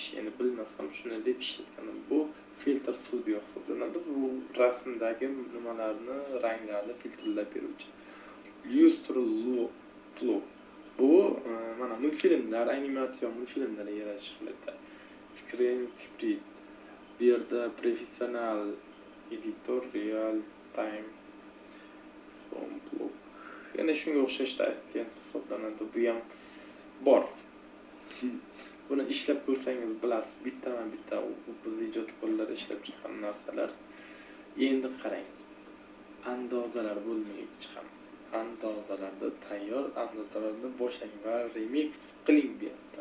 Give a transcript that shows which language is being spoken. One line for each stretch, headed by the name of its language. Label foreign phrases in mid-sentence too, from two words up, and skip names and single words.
Uzbek: Ya'ni bilmasam shuni deb ishlatgandim. Bu filtr studio hisoblanadi. Bu rasmdagi nimalarni, ranglarni filtrlab beruvchi. Illustrator Flow. Bu mana multfilmlar, animatsion multfilmlar yaratish qiladi. Screen Script. Bu yerda
English: professional editor, real time block.
Uzbek: Yana shunga o'xshash assistent hisoblanadi. Bu ham bor. Buni ishlab ko'rsangiz bilasiz, bitta biz ijodkorlar ishlab chiqqan narsalar. Endi qarang. Andozalar bo'lmay chiqamiz. Andozalarda tayyor andozalarni boshlang va remix qiling deyapti.